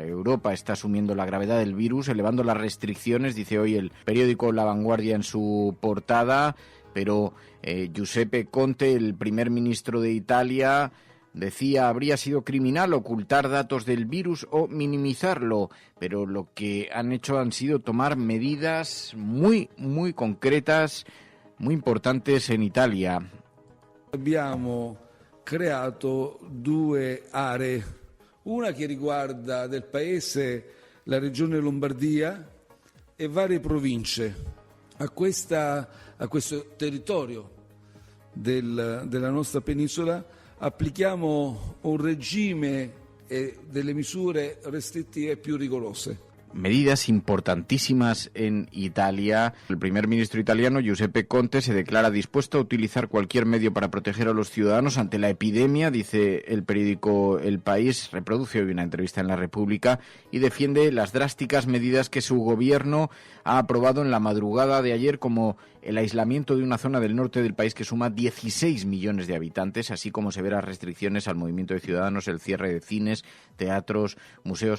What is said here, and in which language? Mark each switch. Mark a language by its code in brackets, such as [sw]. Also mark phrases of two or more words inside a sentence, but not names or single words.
[es] Europa está asumiendo la gravedad del virus, elevando las restricciones, dice hoy el periódico La Vanguardia en su portada, pero Giuseppe Conte, el primer ministro de Italia, decía habría sido criminal ocultar datos del virus o minimizarlo, pero lo que han hecho han sido tomar medidas muy concretas, muy importantes en Italia. [it] Abbiamo creato 2 aree, una che riguarda del paese la regione Lombardia e varie province. A questo territorio della nostra penisola applichiamo un regime e delle misure restrittive più rigorose. [es] Medidas importantísimas en Italia. El primer ministro italiano, Giuseppe Conte, se declara dispuesto a utilizar cualquier medio para proteger a los ciudadanos ante la epidemia, dice el periódico El País, reproduce hoy una entrevista en La República y defiende las drásticas medidas que su gobierno ha aprobado en la madrugada de ayer, como el aislamiento de una zona del norte del país que suma 16 millones de habitantes, así como severas restricciones al movimiento de ciudadanos, el cierre de cines, teatros, museos.